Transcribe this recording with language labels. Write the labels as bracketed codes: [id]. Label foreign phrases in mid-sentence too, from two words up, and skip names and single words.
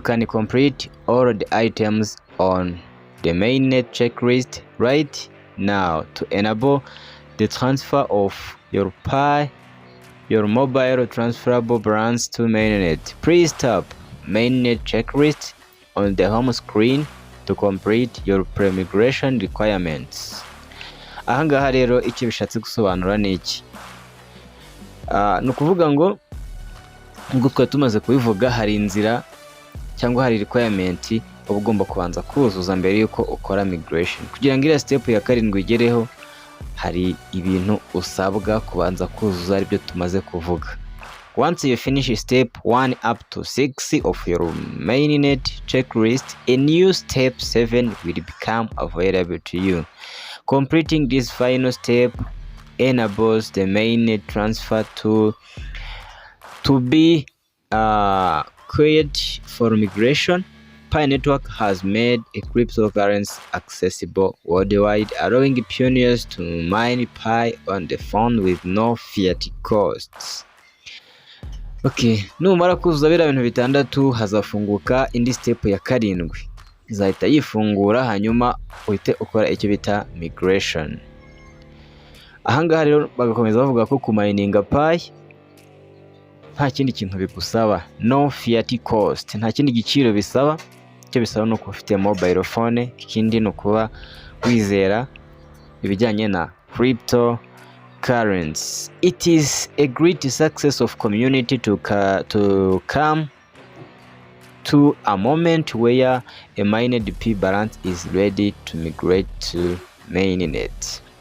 [en] can complete all the items on the mainnet checklist right now to enable the transfer of your Pi, your mobile transferable balance to mainnet. Please tap mainnet checklist on the home screen to complete your pre-migration requirements. [rw] Ahangaha rero icyo bishatse gusobanura ni iki? Ni ukuvuga ngo ubwo twari tumaze kubivuga, hari inzira cyangwa hari requirement uba ugomba kubanza kuzuza mbere yuko ukora migration. Kugira ngo iriya step ya 7 igereho, hari ibintu usabwa kubanza kuzuza, aribyo tumaze kuvuga. [en] Once you finish step 1 up to 6 of your mainnet checklist, a new step 7 will become available to you. Completing this final step enables the mainnet transfer to be cleared for migration. Pi network has made a cryptocurrency accessible worldwide, allowing pioneers to mine Pi on the phone with no fiat costs. [rw] Okay, numara kuzuza bira bintu bitandatu, hazafunguka indi step ya 7 izahita yifungura, hanyuma uhite ukora icyo bita migration. Ahangaha rero bagakomeza bavuga ko kumininga Pi nta kindi kintu bigusaba, [en] no fiat cost, [rw] nta kindi giciro bisaba. Icyo bisaba no kuba ufite [en] mobile phone, [rw] ikindi no kuba wizera ibijyanye na cryptocurrency. [en] It is a great success of community to come to a moment where a mined Pi balance is ready to migrate to mainnet.